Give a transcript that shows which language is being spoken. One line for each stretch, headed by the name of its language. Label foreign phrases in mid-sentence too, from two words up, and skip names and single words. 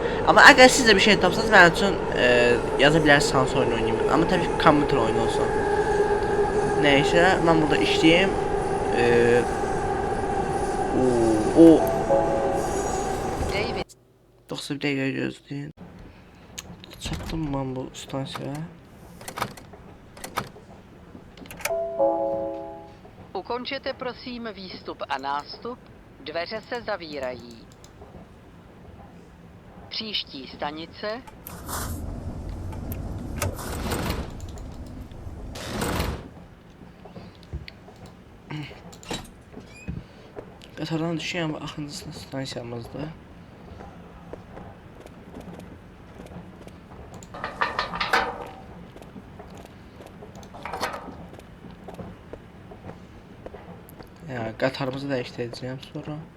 Azerbaijani: Amma əgər siz də bir şey tapsanız, mənim üçün yaza bilərsiniz hansı oyunu oynayayım. Amma təbii ki, kompüter oyunu olsun. Nəysə, mən burada işləyim. David, 91 dəqiqə gözləyin. Çatdım mən bu stansiyaya.
Czech: ukončete prosím výstup a nástup, dveře se zavírají. Příští stanice
Azerbaijani: Qatardan düşüyorum, axırıncı stansiyamızda. Ya, qatarımızı dəyişdirəcəyəm sonra.